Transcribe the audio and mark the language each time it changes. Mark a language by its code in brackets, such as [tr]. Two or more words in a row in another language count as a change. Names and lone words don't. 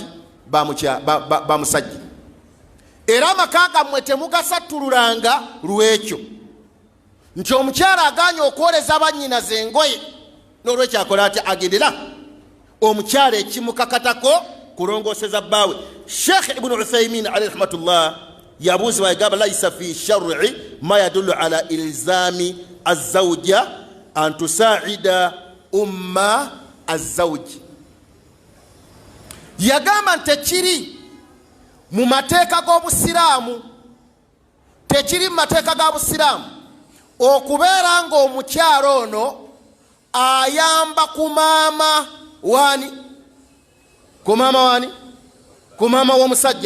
[lg] bamusajja era amaka gammwe temugasattululanga lwekyo nti omukyala aganye okwoleza abannyinaze engoye n'olwekyo akola ati agendera omukyala ekimukakatako kulongooseza bbaawe Sheikh Ibn Uthaymin [ar] عليه رحمة الله [lg] yabuuzibwa yagamba [ar] ليس في الشرع ما يدل على إلزام الزوجة أن تساعد أم الزوج [lg] yagamba nti tekiri mu mateeka g'obusiraamu tekiri mu mateeka ga busiraamu okubeera ng'omukyala ono ayamba ku maama wani ku maama w'omusajja